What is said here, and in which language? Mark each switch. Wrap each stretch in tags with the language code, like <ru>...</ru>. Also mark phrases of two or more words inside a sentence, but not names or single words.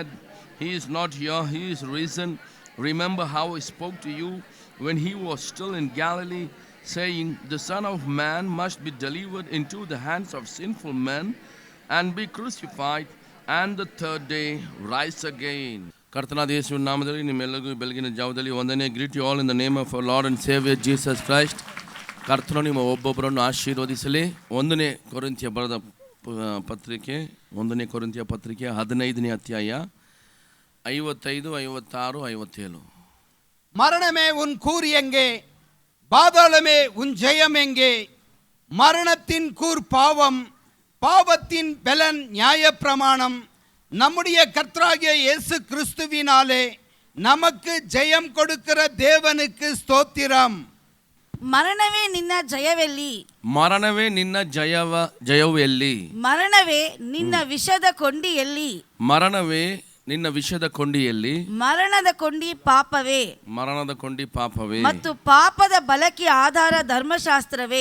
<en>He is not here, he is risen. Remember how he spoke to you when he was still in Galilee, saying, The Son of Man must be delivered into the hands of sinful men and be crucified, and the third day rise again.</en> <kn>ಕರ್ತನಾದ ಯೇಸುವಿನ ನಾಮದಲ್ಲಿ ನಿಮ್ಮೆಲ್ಲರಿಗೂ ಬೆಳಗಿನ ಜಾವದಲ್ಲಿ ವಂದನೆ.</kn> <en>greet you all in the name of our Lord and Saviour Jesus Christ.</en> <kn>ಕರ್ತನು ನಿಮ್ಮ ಒಬ್ಬೊಬ್ಬರನ್ನು ಆಶೀರ್ವದಿಸಲಿ. 1ನೇ ಕೊರಿಂಥಿಯ ಬರೆದ ಪತ್ರಿಕೆ 1ನೇ ಕೊರಿಂಥಿಯ ಪತ್ರಿಕೆ 15ನೇ ಅಧ್ಯಾಯ 55, 56, 57.</kn> <ta>மரணமே உன் கூர் எங்கே? பாதாளமே உன் ஜெயம் எங்கே? மரணத்தின் கூர் பாவம், பாவத்தின் பலன் நியாயப்பிரமாணம். நம்முடைய கர்த்தராகிய இயேசு கிறிஸ்துவினாலே நமக்கு ஜெயம் கொடுக்கிற தேவனுக்கு ஸ்தோத்திரம்.</ta> <kn>ಮರಣವೇ ನಿನ್ನ ಜಯವೆಲ್ಲಿ? ಮರಣವೇ ನಿನ್ನ ಜಯವೆಲ್ಲಿ? ಮರಣವೇ ನಿನ್ನ ವಿಷದ ಕೊಂಡಿಯಲ್ಲಿ? ಮರಣವೇ ನಿನ್ನ ವಿಷದ ಕೊಂಡಿಯಲ್ಲಿ? ಮರಣದ ಕೊಂಡಿ ಪಾಪವೇ? ಮರಣದ ಕೊಂಡಿ ಪಾಪವೇ? ಮತ್ತು ಪಾಪದ ಬಲಕ್ಕೆ ಆಧಾರ ಧರ್ಮಶಾಸ್ತ್ರವೇ?</kn>